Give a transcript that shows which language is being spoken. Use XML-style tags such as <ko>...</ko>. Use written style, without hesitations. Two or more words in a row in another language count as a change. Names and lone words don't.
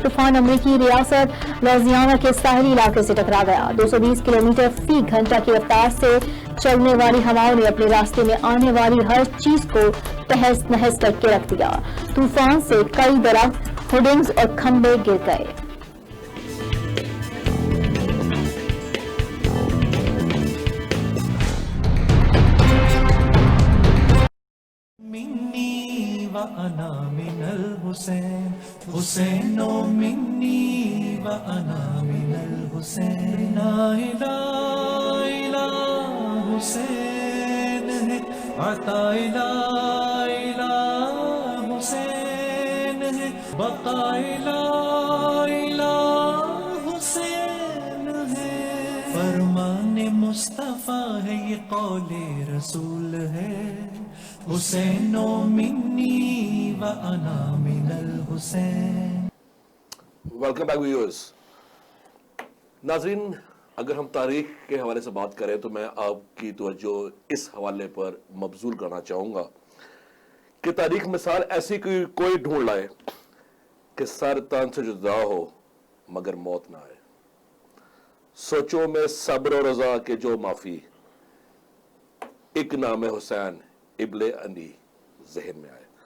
<ur>طوفان امریکی ریاست لوئیزیانا کے ساحلی علاقے سے ٹکرا گیا. 220 کلومیٹر فی گھنٹہ کی رفتار سے چلنے والی ہواؤں نے اپنے راستے میں آنے والی ہر چیز کو تہس نہس کرکے رکھ دیا. طوفان سے کئی درخت، ہورڈنگز اور کھمبے گر گئے.</ur> <ar>مني و أنا من الحسين، حسين مني و أنا من الحسين. لا إله إلا</ar> <ur>حسین ہے, عطائلہ حسین ہے، بقائلہ حسین ہے، فرمان مصطفیٰ ہے، یہ قول رسول ہے،</ur> <ar>حسین منی و انا من الحسین۔</ar> <en>welcome back viewers.</en> <ur>ناظرین، اگر ہم تاریخ کے حوالے سے بات کریں تو میں آپ کی توجہ اس حوالے پر مبذول کرنا چاہوں گا کہ تاریخ مثال ایسی کوئی ڈھونڈ لائے کہ سر تن سے جدا ہو مگر موت نہ آئے، سوچوں میں صبر و رضا کے جو معافی، ایک نام حسین ابن علی ذہن میں آئے۔</ur>